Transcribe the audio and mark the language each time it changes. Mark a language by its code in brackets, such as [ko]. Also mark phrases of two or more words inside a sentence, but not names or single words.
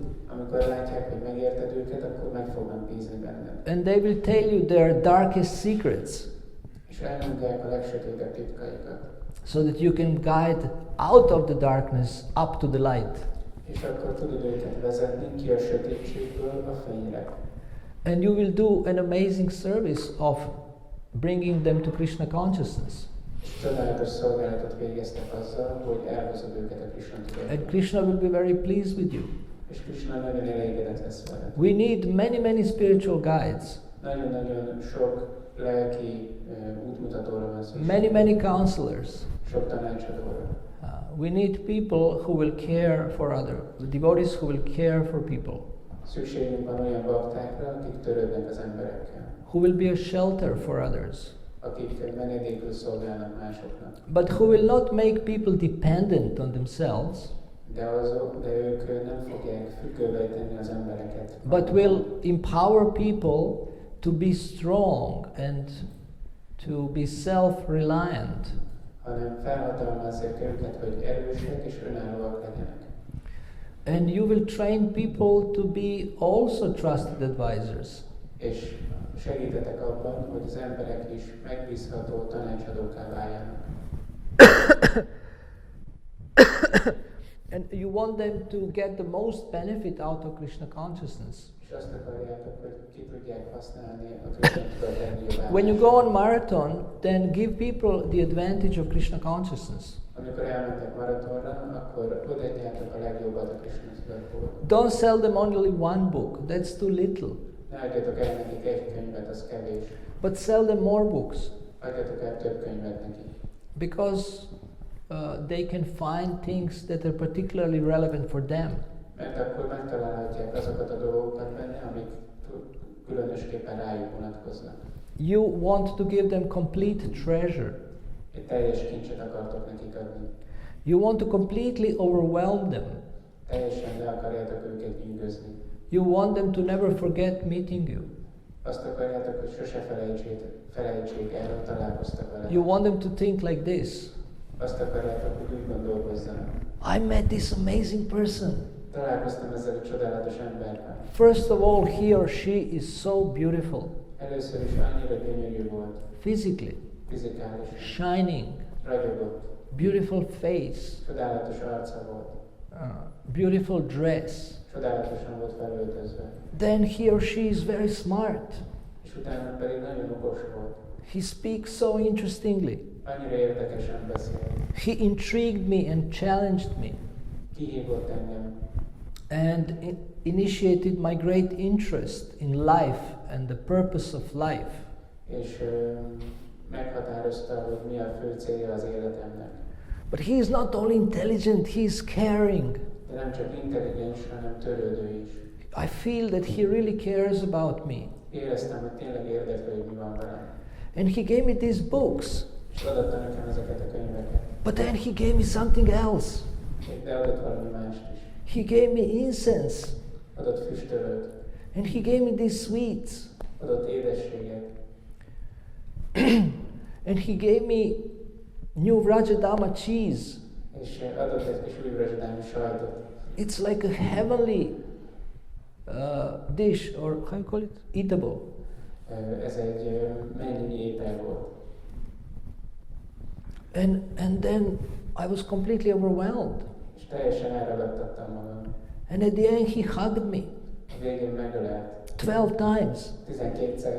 [hu] Amikor látják, hogy megérted őket, akkor meg fognak bízni benned. [en] And they will tell you their darkest secrets, [hu] És elmondják a legsötétebb titkaikat. [en] so that you can guide out of the darkness up to the light. [hu] És akkor tudod őket vezetni ki a sötétségből a fényre. [en] And you will do an amazing service of bringing them to Krishna consciousness. [hu] És csodálatos szolgálatot végeztek azzal, hogy elhozod őket a Krishna [en] And [hu] tudatba. [en] Krishna will be very pleased with you. [hu] És Krishna nagyon elégedett lesz veled. [en] We need many spiritual guides, [hu] Nagyon-nagyon sok lelki útmutatóra van szükség. [en] many counselors. [hu] Sok tanácsadóra. [en] We need people who will care for others, devotees who will care for people, [hu] Szükségünk van olyan baktákra, akik törődnek az emberekkel. [en] who will be a shelter for others, [hu] Akik menedékül szolgálnak másoknak. [en] but who will not make people dependent on themselves, [hu] De ők nem fogják függővé tenni az embereket. [en] but will empower people to be strong and to be self-reliant. [hu] Hanem felhatalmazzák őket, hogy erősek és önállóak legyenek. [en] And you will train people to be also trusted advisors. [hu] És segítetek abban, hogy az emberek is megbízható tanácsadóká váljanak. [en] And you want them to get the most benefit out of Krishna consciousness. [hu] És azt akarjátok, hogy ki tudják használni a Krishna tudat legjobban. [en] When you go on marathon, then give people the advantage of Krishna consciousness. [hu] Amikor elmentek maratonra, akkor odaadjátok a legjobbat a Krishna tudatból. [en] Don't sell them only one book, that's too little. [hu] Ne adjatok el nekik egy könyvet, az kevés. [en] But sell them more books, [hu] Adjatok el több könyvet nekik. [en] because they can find things that are particularly relevant for them. [hu] Mert akkor megtalálhatják azokat a dolgokat benne, amik különösképpen rájuk vonatkoznak. [en] You want to give them complete treasure. [hu] Egy teljes kincset akartok nekik adni. [en] You want to completely overwhelm them. [hu] Teljesen le akarjátok őket gyűgözni. [en] You want them to never forget meeting you. [hu] Azt akarjátok, hogy sose felejtsék el, hogy találkoztak vele. [en] You want them to think like this. [hu] Azt akarjátok, hogy úgy gondolkozzanak. [en] I met this amazing person. [hu] Találkoztam ezzel a csodálatos emberrel. [en] First of all, he or she is so beautiful. [hu] Először is annyira gyönyörű volt. [en] Physically. [hu] Fizikálisan. [en] Shining. [hu] Ragyogott. [en] Beautiful face. [hu] Csodálatos arca volt. [en] Beautiful dress. [hu] Csodálatosan volt felöltözve. [en] Then he or she is very smart. [hu] És utána pedig nagyon okos volt. [en] He speaks so interestingly. [hu] Annyira érdekesen beszél. [en] He intrigued me and challenged me. [hu] Kihívott engem. [en] And initiated my great interest in life and the purpose of life. [hu] És meghatározta, hogy mi a fő célja az életemnek. [en] But he is not only intelligent, he is caring. [hu] De nem csak intelligens, hanem törődő is. [en] I feel that he really cares about me. [hu] Éreztem, hogy tényleg érdekli, hogy mi van velem. [en] And he gave me these books. [hu] És adatta nekem ezeket a könyveket. [en] But then he gave me something else. [hu] De adott valami mást is. [en] He gave me incense. [hu] Adott füstölőt. [en] And he gave me these sweets. [hu] Adott édességet. [en] And he gave me new Vraja Dhama cheese. [hu] És adott egy kis új vrajdámi sajtot. [en] It's like a heavenly dish, or how you call it? Eatable. [hu] Ez egy mennyi étel volt. [en] And then I was completely overwhelmed. [hu] És teljesen elragadtattam magam. [en] And at the end he hugged me. [hu] A végén megölelt. [en] 12 times. [hu] 12-szer.